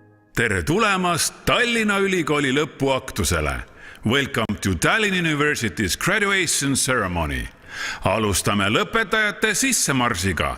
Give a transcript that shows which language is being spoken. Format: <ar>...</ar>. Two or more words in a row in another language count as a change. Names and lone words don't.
<et>Tere tulemast Tallinna Ülikooli lõpuaktusele.</et> <en>Welcome to Tallinn University's graduation ceremony.</en> <et>Alustame lõpetajate sissemarsiga.</et>